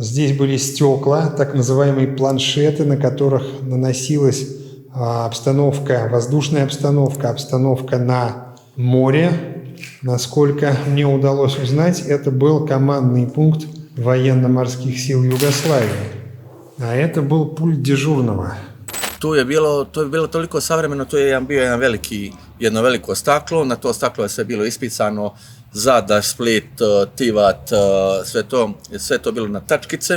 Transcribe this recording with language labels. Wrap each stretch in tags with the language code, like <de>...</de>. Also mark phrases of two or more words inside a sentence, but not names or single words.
<ru>Здесь были стекла, так называемые планшеты, на которых наносилась обстановка, воздушная обстановка, обстановка на море. Насколько мне удалось узнать, это был командный пункт военно-морских сил Югославии.</ru> <sr>A</sr> <ru>это был</ru> <sr>pult dežurного. To je bilo toliko savremeno, to je bio jedno veliko staklo, na to staklo je sve bilo ispisano Zadar, Split, Tivat, sve to bilo na tačkice.</sr>